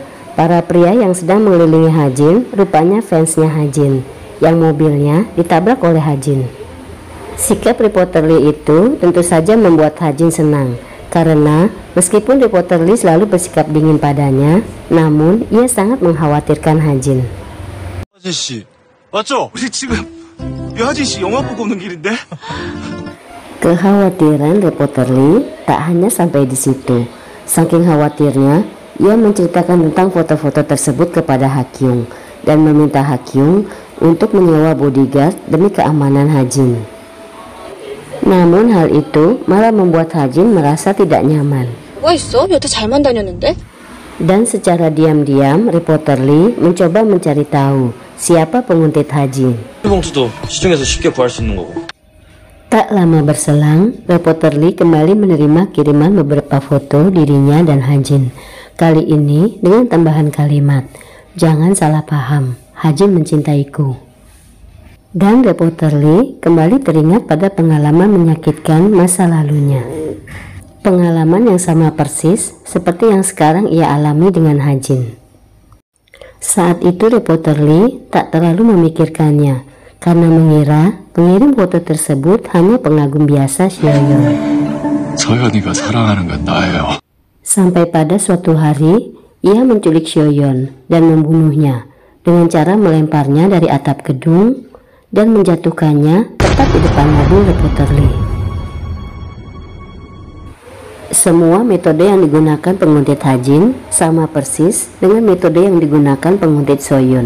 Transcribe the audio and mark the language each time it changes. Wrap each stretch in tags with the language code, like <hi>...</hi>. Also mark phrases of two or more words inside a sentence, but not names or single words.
<id>Para pria yang sedang mengelilingi Ha-jin rupanya fansnya Ha-jin, yang mobilnya ditabrak oleh Ha-jin. Sikap reporter Lee itu tentu saja membuat Ha-jin senang, karena meskipun reporter Lee selalu bersikap dingin padanya, namun ia sangat mengkhawatirkan Ha-jin.</id> <ko>아저씨, 맞죠? 우리 지금 여하진 씨 영화 보고 오는 길인데?</ko> <id>Kekhawatiran reporter Lee tak hanya sampai di situ. Saking khawatirnya, ia menceritakan tentang foto-foto tersebut kepada Ha-kyung dan meminta Ha-kyung untuk menyewa bodyguard demi keamanan Ha-jin. Namun hal itu malah membuat Ha-jin merasa tidak nyaman.</id> <ko>뭐가 있어? 여태 잘만 다녔는데?</ko> <id>Dan secara diam-diam, reporter Lee mencoba mencari tahu siapa penguntit Ha-jin.</id> <ko>봉투도 시중에서 쉽게 구할 수 있는 거고.</ko> <id>Tak lama berselang, reporter Lee kembali menerima kiriman beberapa foto dirinya dan Hajin. Kali ini dengan tambahan kalimat, "Jangan salah paham, Hajin mencintaiku." Dan reporter Lee kembali teringat pada pengalaman menyakitkan masa lalunya. Pengalaman yang sama persis seperti yang sekarang ia alami dengan Hajin. Saat itu reporter Lee tak terlalu memikirkannya, karena mengira pengirim foto tersebut hanya pengagum biasa Sioyeon.</id> <ko>서연이가 사랑하는 건 나예요.</ko> <id>Sampai pada suatu hari, ia menculik Sioyeon dan membunuhnya dengan cara melemparnya dari atap gedung dan menjatuhkannya tepat di depan mobil reporter Lee. Semua metode yang digunakan penguntit Hajin sama persis dengan metode yang digunakan penguntit Soyun.</id>